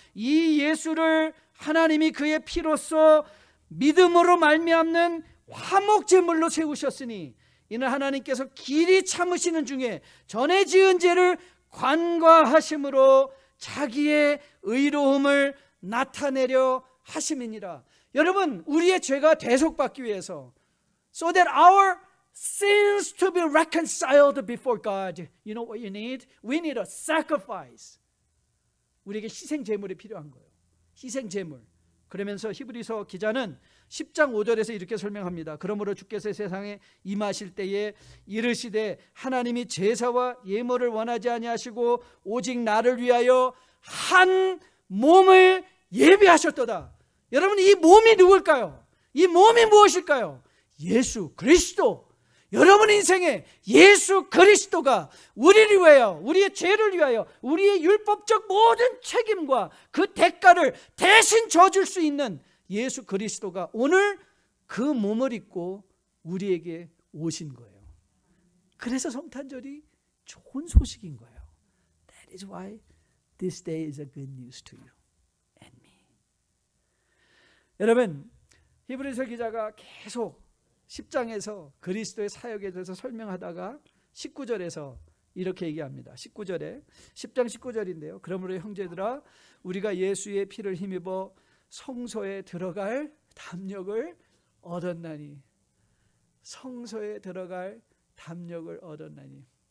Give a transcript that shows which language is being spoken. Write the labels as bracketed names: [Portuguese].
[Korean] 이 예수를 하나님이 그의 피로써 믿음으로 말미암는 화목제물로 세우셨으니 이는 하나님께서 길이 참으시는 중에 전에 지은 죄를 관과하심으로 자기의 의로움을 나타내려 하심이니라. 여러분, 우리의 죄가 대속받기 위해서 [English] so that our sins to be reconciled before God, you know what you need? We need a sacrifice. [Korean] 우리에게 희생 제물이 필요한 거예요. 희생 제물. 그러면서 히브리서 기자는 10장 5절에서 이렇게 설명합니다. 그러므로 주께서 세상에 임하실 때에 이르시되 하나님이 제사와 예물을 원하지 아니하시고 오직 나를 위하여 한 몸을 예비하셨도다. 여러분, 이 몸이 누굴까요? 이 몸이 무엇일까요? 예수 그리스도. 여러분 인생에 예수 그리스도가 우리를 위하여, 우리의 죄를 위하여, 우리의 율법적 모든 책임과 그 대가를 대신 져줄 수 있는 예수 그리스도가 오늘 그 몸을 입고 우리에게 오신 거예요. 그래서 성탄절이 좋은 소식인 거예요. [English] That is why this day is a good news to you and me. [Korean] 여러분, 히브리서 기자가 계속 10장에서 그리스도의 사역에 대해서 설명하다가 19절에서 이렇게 얘기합니다. 19절에 10장 19절인데요. 그러므로 형제들아 우리가 예수의 피를 힘입어 성소에 들어갈 담력을 얻었나니, 성소에 들어갈 담력을 얻었나니.